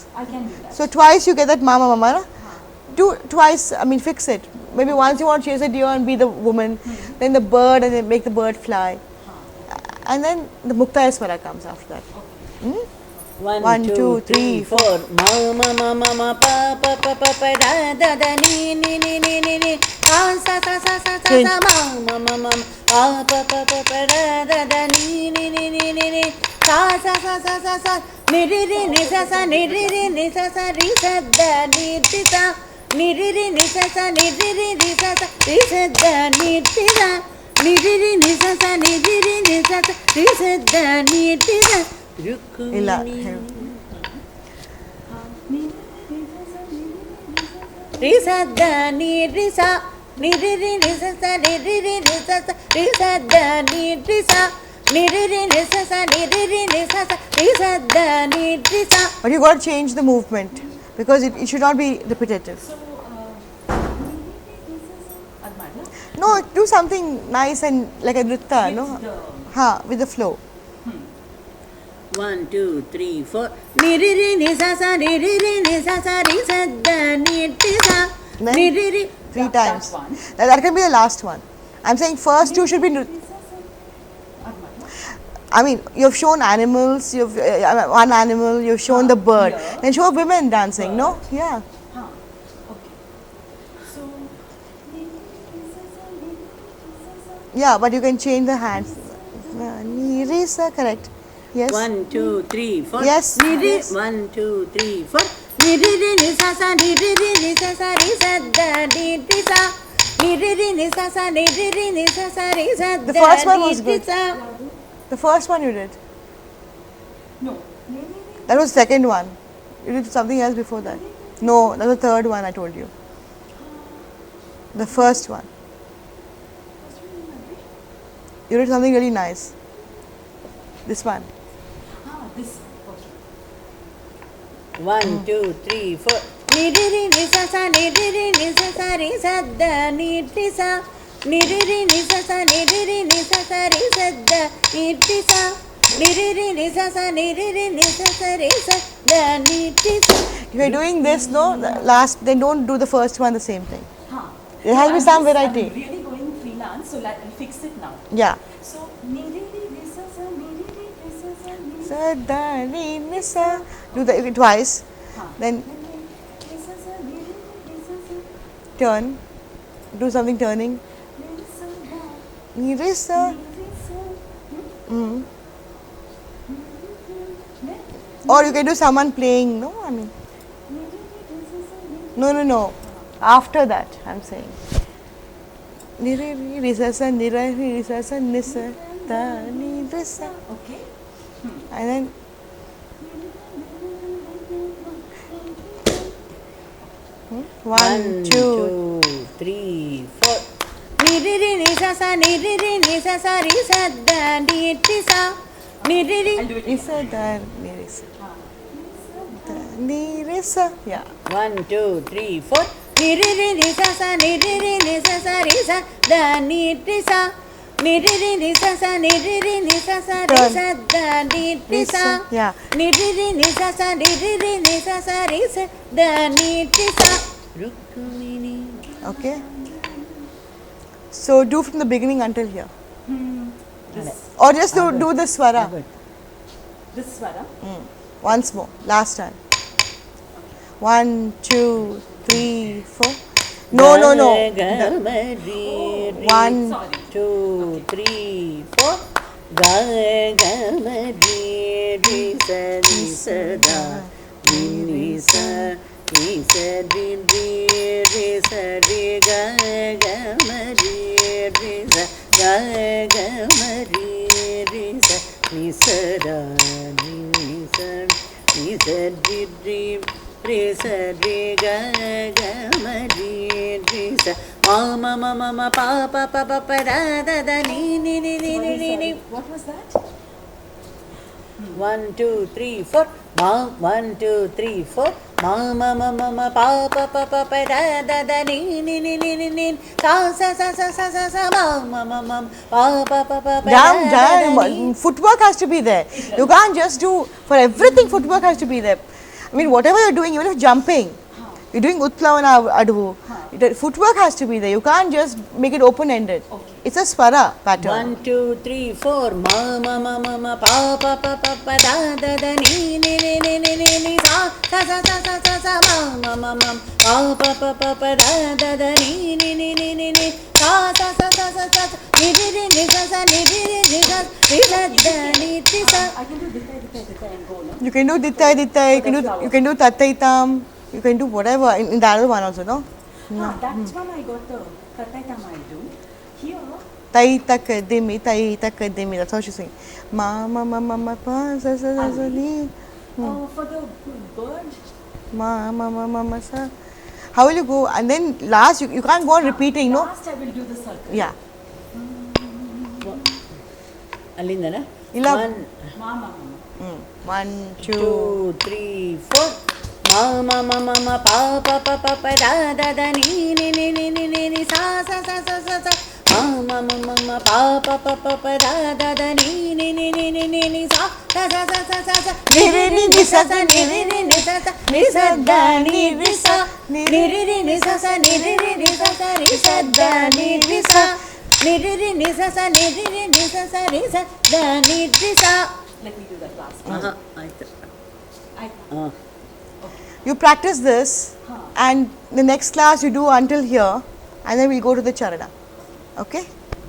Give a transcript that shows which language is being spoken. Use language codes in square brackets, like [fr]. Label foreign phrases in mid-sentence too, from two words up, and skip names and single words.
[en] I can do that. So twice you get that mama mama. Na? Do twice. I mean, fix it. Maybe once you want to chase a deer and be the woman, then the bird, and then make the bird fly, and then the Muktaya Swara comes after that. One, two, three, four. Mama, mama, mama, pa, pa, pa, pa, pa, da, da, da, ni, ni, ni, ni, ni, ni. Sa, sa, sa, sa, sa, sa, sa, mama, mama, pa, pa, pa, pa, pa, da, da, da, ni, ni, ni, ni, ni, ni. Sa, sa, sa, sa, sa, sa. Ni, ri, ri, ni, sa, sa, ni, ri, ri, ni, sa, sa, ri, sa, da, ni, ti, sa. Ni, ri, ri, ni, sa, sa, ni, ri, ri, ni, sa, sa, ri, sa, da, ni, ti, sa. Ni, ri, ri, ni, sa, sa, ni, ri, ri, ni, sa, sa, ri, sa, da, ni, ti, sa. Ila. Risa da ni risa ni ri ri ni sa sa ni ri ri ni sa sa risa da ni risa ni ri ri ni sa sa ni ri ri ni sa sa risa da ni risa. But you got to change the movement because it should not be repetitive. So, Admira? No, do something nice and like a nritta, no? With the flow. 1, 2, 3, 4. Ni ri ri ni sa sa ni ri ri ni sa sa ri sa da ni ti sa ni ri ri. 3 times. That can be the last one. I'm saying first 2 should be. I mean, you've shown animals. You've one animal. You've shown the bird. Then show women dancing. No, yeah. Okay. So, Yeah, but you can change the hands. Ni ri sa, correct. Yes. 1, 2, 3, 4. Yes. Ni ri. Yes. 1, 2, 3, 4. Ni ri ri ni sa sa ni ri ri ni sa sa ri sa da ni ti sa. Ni ri ri ni sa sa ni ri ri ni sa sa ri sa da. The first one was ni ti good. sa. The first one you did. no. That was the second one. You did something else before that. No, that was the third one I told you. The first one. You did something really nice. This one. This. Okay. 1, 2, 3, 4. Ni ri ri ni sa sa ni ri ri ni sa sa ri sa da ni ti sa. Ni ri ri ni sa sa ni ri ri ni sa sa ri sa da ni ti sa. Ni ri ri ni sa sa ni ri ri ni sa sa ri sa da ni ti sa. If you're doing this, no, the last, then don't do the first one the same thing. There has to be I'm some just- variety. I'm really going freelance, so I'll fix it now. Yeah. So, ni ri ri ni sa sa ni ri ri ni sa sa ni Sa, da, ni, ni, sa. Do that twice. Then ni sa sa ni ri ri ni sa sa turn. Do something turning. ni sa da Ni, ri, sa. ni ri sa. Or you can do someone playing. No, I mean. No. After that, I'm saying. Ni, ri, ri, ri, sa, sa, ni, ri, ri, sa, sa, ni, sa, da, ni, ri, sa. Okay. And then one, 1, two. 2, 3, 4. Ni ri ri ni sa sa ni ri ri ni sa sa ri sa da ni ti sa. Ni ri ri. I'll do it. Isa, da, ni, ri, sa. Da, ni, ri, sa. Yeah. 1, 2, 3, 4. Ni ri ri ni sa sa ni ri ri ni sa sa ri sa da ni ti sa. Ni ri ri ni sa sa ni ri ri ni sa sa ri sa da ni ti sa. Yeah. Ni ri ri ni sa sa ni ri ri ni sa sa ri sa da ni ti sa. Rukmini. Okay. So do from the beginning until here. This, Or just do the swara. this swara. Once more. Last time. 1, 2, 3, 4. No. Ga ma ri ri. 1, 2, 3, 4. Ga ga ma ri ri sa ni sa da ni sa ni sa ri ri ri sa ri ga ga ma ri ri sa ga ga ma ri ri sa ni sa da ni sa ri ri ri sa ri ga ga ma ri ri sa ma ma ma ma ma pa pa pa pa pa da da da ni ni ni ni ni ni ni. What was that? 1 2 3 4 ma 1 2 3 4 ma ma ma ma ma pa pa pa pa pa da da da ni ni ni ni ni ni sa sa sa sa sa sa sa ma ma ma ma pa pa pa pa pa Jam, da da da jam. ni. Footwork has to be there. You can't just do for everything. Footwork has to be there. I mean, whatever you're doing, even if jumping, you're doing Utplavana Adavu. The footwork has to be there. You can't just make it open-ended. Okay. It's a swara pattern. 1 2 3 4 ma ma ma ma ma pa pa pa pa pa da da da ni ni ni ni ni ni ni sa sa sa sa sa sa sa ma ma ma ma pa pa pa pa pa da da da ni ni ni ni ni ni sa sa sa sa sa sa ni ni ni sa sa ni ni ni sa ni sa da ni ti sa. I can do dittai and go, no? You can do dittai dittai. You can do tattaitam. You can do whatever in the other one also, no? That's one I got the Tataitam I do. Here, Tai takadimi, tai takadimi. That's how she's saying. Ma ma ma ma ma pa sa sa sa sa ni. for the bird, Ma ma ma ma ma sa. How will you go? And then last, you can't go on repeating, no? last I will do the circle. Yeah. [kn] ಅಲ್ಲಿಂದನಾ ಇಲ್ಲ. [en] 1 Mama. 1 2 2 3 4 ma ma ma ma ma pa pa pa pa pa da da da ni ni ni ni ni ni ni sa sa sa sa sa sa ma ma ma ma ma pa pa pa pa pa da da da ni ni ni ni ni ni ni sa sa sa sa sa sa sa ni ri ni ni sa sa ni ri ni ni sa sa ni sa da ni ri sa ni ri ri ni sa sa ni ri ni sa sa ri sa da ni ri sa ni ri ni sa sa ni ri ni sa sa ri sa da ni ri sa. Let me do that last. [kn] ಆಯ್ತು [en] I You practice this, and the next class you do until here, and then we'll go to the charana. Okay?